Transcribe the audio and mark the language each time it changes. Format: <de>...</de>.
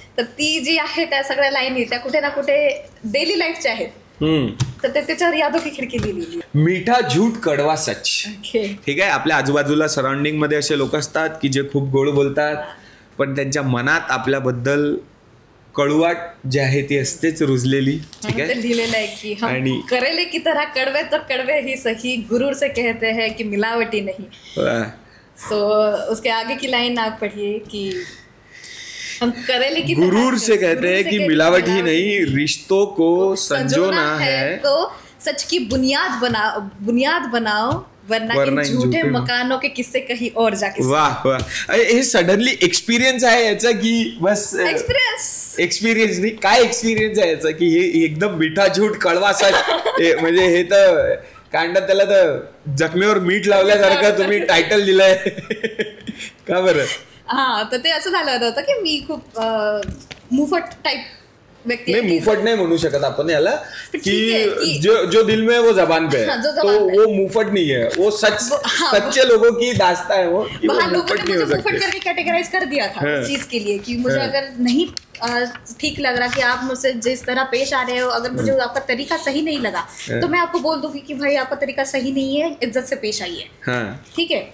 <mr>तर ती जी आहे त्या सगळ्या लाईनी त्या कुठे ना कुठे डेली लाईफच्या आहेत. तर त्याच्यावर यादों की खिडकी लिहिली. मीठा झूठ कडवा सच. ठीक आहे. आपल्या आजूबाजूला सराउंडिंग मध्ये असे लोक असतात की जे खूप गोड बोलतात, पण त्यांच्या मनात आपल्याबद्दल कळवाट जी आहे ती असतेच रुजलेली. ठीक आहे. लिहिलेलं आहे की</mr> <hi>हम करेले की तरह कड़वे तो कड़वे ही सही, गुरूर से कहते हैं कि मिलावटी नहीं. सो उसके आगे की लाइन आप पढ़िए कि हम करेले की गुरूर से कहते हैं कि मिलावट ही नहीं, रिश्तों को संजोना है तो सच की बुनियाद बनाओ, वरना झूठे मकानों के किस्से कहीं और जाके. वाह वाह.</hi> <mr>हे सडनली एक्सपिरियन्स आहे याचा की बस एक्सपिरियन्स नाही, काय एक्सपिरियन्स आहे याचा की हे एकदम मीठा झूठ कळवा सच, म्हणजे हे तर काय म्हणतात त्याला, तर जखमेवर मीठ लावल्यासारखं तुम्ही टायटल दिलंय. का बरं? हा. तर ते असं झालं होतं की मी खूप मुफट टाईप व्यक्ती.</mr> <hi>नहीं, मुफट नहीं</hi> <mr>म्हणू शकत आपण याला,</mr> <hi>कि जो दिल में है वो जबान पे है, तो वो मुफट नहीं है, वो सच्चे लोगों की दास्तां है वो. बाहर लोगों ने मुझे मुफट करके कैटेगराइज कर दिया था इस चीज के लिए कि मुझे अगर नहीं ठीक लग रहा कि आप मुझसे जिस तरह पेश आ रहे हो, अगर मुझे आपका तरीका सही नहीं लगा तो मैं आपको बोल दूंगी कि भाई आपका तरीका सही नहीं है, इज्जत से पेश आइए. ठीक है.</hi>